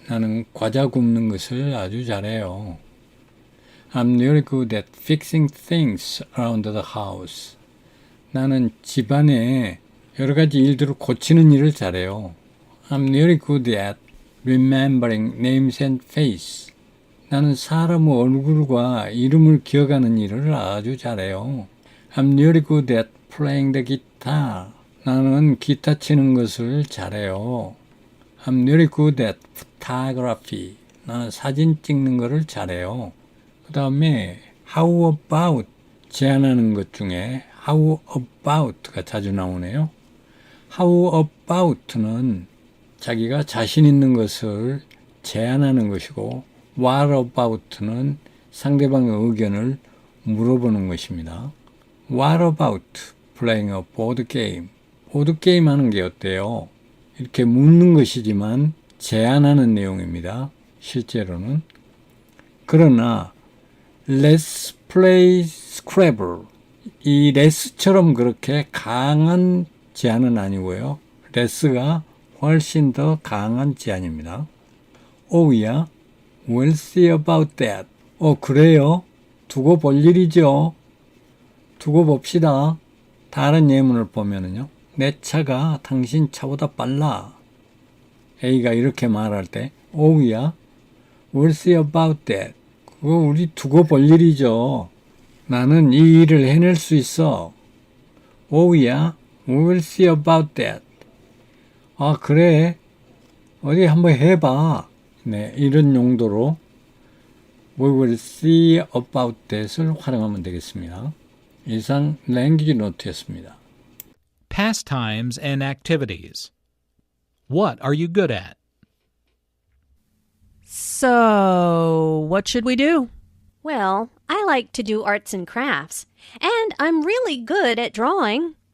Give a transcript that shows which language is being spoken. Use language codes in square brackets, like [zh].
[ko] 나는 과자 굽는 것을 아주 잘해요. [en] I'm really good at fixing things around the house. [ko] 나는 집안에 여러 가지 일들을 고치는 일을 잘해요. [en] I'm really good at remembering names and faces. [ko] 나는 사람의 얼굴과 이름을 기억하는 일을 아주 잘해요. [en] I'm really good at playing the guitar. [ko] 나는 기타 치는 것을 잘해요. [en] I'm really good at photography. [ko] 나는 사진 찍는 것을 잘해요. 그 다음에 how about 제안하는 것 중에 how about가 자주 나오네요. How about는 자기가 자신 있는 것을 제안하는 것이고 What about는 상대방의 의견을 물어보는 것입니다. [en] What about playing a board game? [ko] 보드게임 하는 게 어때요? 이렇게 묻는 것이지만 제안하는 내용입니다. 실제로는. 그러나 [en] Let's play Scrabble. [ko] 이 레스처럼 그렇게 강한 제안은 아니고요. 레스가 훨씬 더 강한 제안입니다. [en] Oh yeah, we'll see about that. [ko] 그래요? 두고 볼 일이죠. 두고 봅시다. 다른 예문을 보면은요. 내 차가 당신 차보다 빨라. A가 이렇게 말할 때 [en] Oh yeah, we'll see about that. [ko] 그거 우리 두고 볼 일이죠. 나는 이 일을 해낼 수 있어. [en] Oh yeah, we'll see about that. [ko] 아, 그래. 어디 한번 해봐. 네, 이런 용도로 [en] We will see about that [ko] 을 활용하면 되겠습니다. 이상 랭귀지 노트였습니다. [en] Pastimes and activities. What are you good at? So, what should we do? Well, I like to do arts and crafts, and I'm really good at drawing.